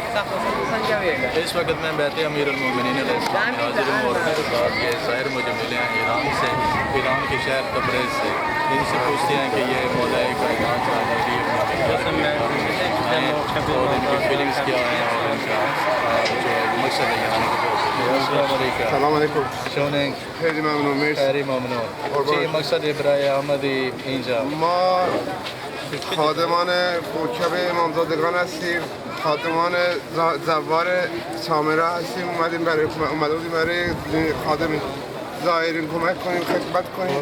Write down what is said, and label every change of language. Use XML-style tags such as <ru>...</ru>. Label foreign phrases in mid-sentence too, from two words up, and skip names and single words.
<hi>इस वक्त मैं बैठे अमीर उल-मोमिनीन अलैहिस्सलाम हाजिर हूँ और मेरे साथ ये शायर मुझे मिले हैं ईरान से, ईरान के शहर तबरेज़ से। इनसे पूछते हैं कि ये मौलाए कायनात और इनकी फीलिंग्स क्या हैं और इनका जो मकसद है यहाँ आने का।</hi> <ar>سلام علیکم. شلونك؟</ar> <fa>خیلی ممنون. مرسی. خیلی ممنون. چی مقصد برای آمدی اینجا؟ ما خادمان کوکب امامزادگان هستیم. خادمان زوار سامره هستیم. اومده بودیم برای خادم زائرین کمک کنیم، خدمت کنیم.</fa>